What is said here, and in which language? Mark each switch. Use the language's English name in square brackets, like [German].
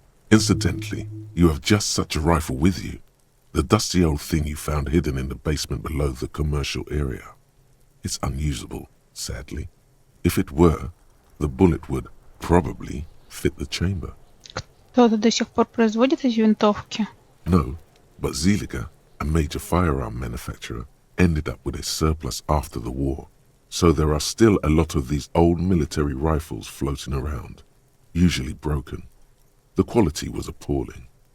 [English] Incidentally, you have just such a rifle with you, the dusty old thing you found hidden in the basement below the commercial area. It's unusable, sadly. If it were, the bullet would probably fit the chamber. [Russian] Кто-то до сих пор производит эти винтовки? [English] No, but Zeliger, a major firearm manufacturer, ended up with a surplus after the war. So there are still a lot of these old military rifles floating around, usually broken. The quality was appalling.